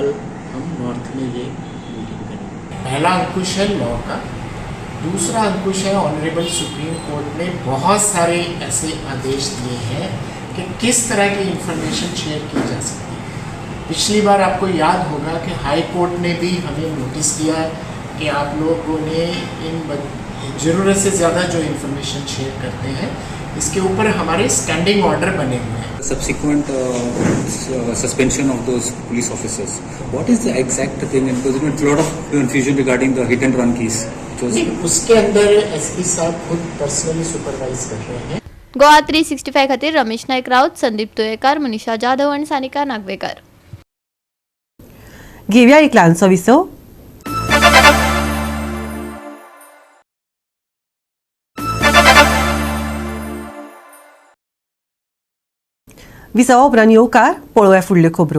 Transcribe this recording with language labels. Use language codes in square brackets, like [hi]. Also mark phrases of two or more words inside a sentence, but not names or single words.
[hi] कल हम नॉर्थ में ये मीटिंग करेंगे. पहला अंकुश है लॉ का, दूसरा अंकुश है [en] Honourable Supreme Court [hi] ने बहुत सारे ऐसे आदेश दिए हैं कि किस तरह की [en] information share [hi] की जा सकती है. पिछली बार आपको याद होगा कि [en] High Court [hi] ने भी हमें नोटिस दिया कि आप लोगों ने इन ज़रूरत से ज़्यादा जो [en] information share [hi] करते हैं इसके ऊपर हमारे [en] standing order [hi] बने हुए हैं. [en] Subsequent suspension of those police officers. What is the exact thing? Because there is a lot of confusion regarding the hit and run case. [hi] उसके अंदर SP साहब खुद [en] personally supervise [hi] कर रहे हैं. [kok] गोवा 365 खातीर रमेश नायक राऊत, संदीप तुयेकार, मनीषा जाधव आणि सानिका नागवेकर. घेवया एक ल्हानसो विसव. विसवा उपरांत येवकार पळोवया फुडल्यो खबरो.